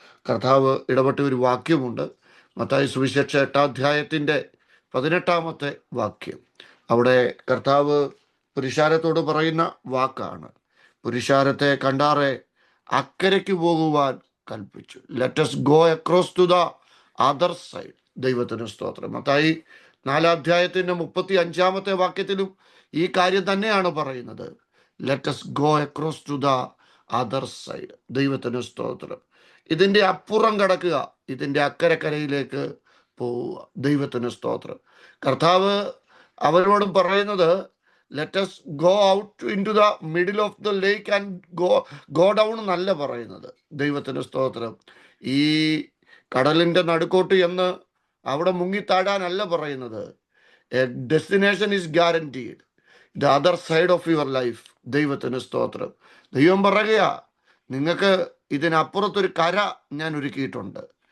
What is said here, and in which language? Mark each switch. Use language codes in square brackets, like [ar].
[ml] കർത്താവ് ഇടപെട്ട ഒരു വാക്യമുണ്ട്. മത്തായി സുവിശേഷം 8-ാം അധ്യായത്തിൻ്റെ 18-ാമത്തെ വാക്യം. അവിടെ കർത്താവ് പുരുഷാരത്തോട് പറയുന്ന വാക്കാണ്, പുരുഷാരത്തെ കണ്ടാറെ അക്കരയ്ക്ക് പോകുവാൻ കൽപ്പിച്ചു. [en] Let us go across to the other side. [ml] ദൈവത്തിന് സ്തോത്രം. മത്തായി 4-ാം അധ്യായത്തിൻ്റെ 35-ാമത്തെ വാക്യത്തിലും ഈ കാര്യം തന്നെയാണ് പറയുന്നത്. [en] Let us go across to the other side. [ml] ദൈവത്തിന് സ്തോത്രം. ഇതിൻ്റെ അപ്പുറം കടക്കുക, ഇതിൻ്റെ അക്കരക്കരയിലേക്ക് പോവുക. ദൈവത്തിന് സ്തോത്രം. കർത്താവ് അവരോടും പറയുന്നത് [en] let us go out into the middle of the lake and go down [ml] എന്നല്ല പറയുന്നത്. ദൈവത്തിന് സ്തോത്രം. ഈ കടലിൻ്റെ നടുക്കോട്ട് എന്ന് അവിടെ മുങ്ങിത്താഴാനല്ല പറയുന്നത്. [en] A destination is guaranteed, the other side of your life. [ml] ദൈവത്തിന് സ്തോത്രം. ദൈവം പറയുക, നിങ്ങൾക്ക് ഇതിനപ്പുറത്തൊരു കര ഞാൻ ഒരുക്കിയിട്ടുണ്ട്.